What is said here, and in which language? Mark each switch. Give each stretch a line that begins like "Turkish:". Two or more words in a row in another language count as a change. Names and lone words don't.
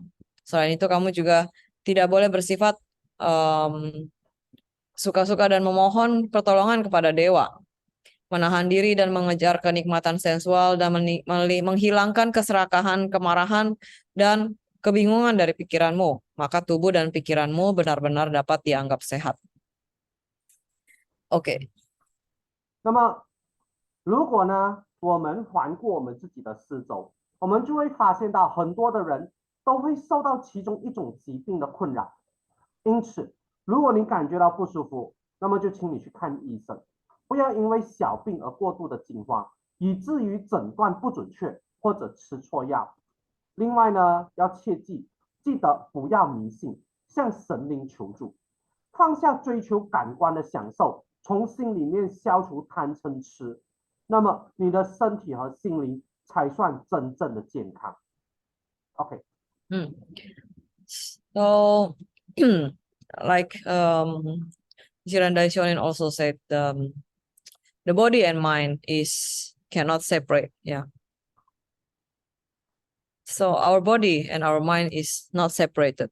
Indonesian: Selain itu, kamu juga tidak boleh bersifat suka-suka dan memohon pertolongan kepada dewa. Menahan diri dan mengejar kenikmatan sensual dan menghilangkan keserakahan, kemarahan, dan kebingungan dari pikiranmu, maka tubuh dan pikiranmu benar-benar dapat dianggap sehat. Oke.
Chinese: 那么如果呢，我们环顾我们自己的四周，我们就会发现到很多的人都会受到其中一种疾病的困扰。因此，如果你感觉到不舒服，那么就请你去看医生，不要因为小病而过度的惊慌，以至于诊断不准确或者吃错药。另外呢，要切记，记得不要迷信，向神灵求助，放下追求感官的享受，从心里面消除贪嗔痴，那么你的身体和心灵才算真正的健康。OK，
English: So, like Jirandai Shonin also said, the body and mind cannot separate. Yeah. So our body and our mind is not separated.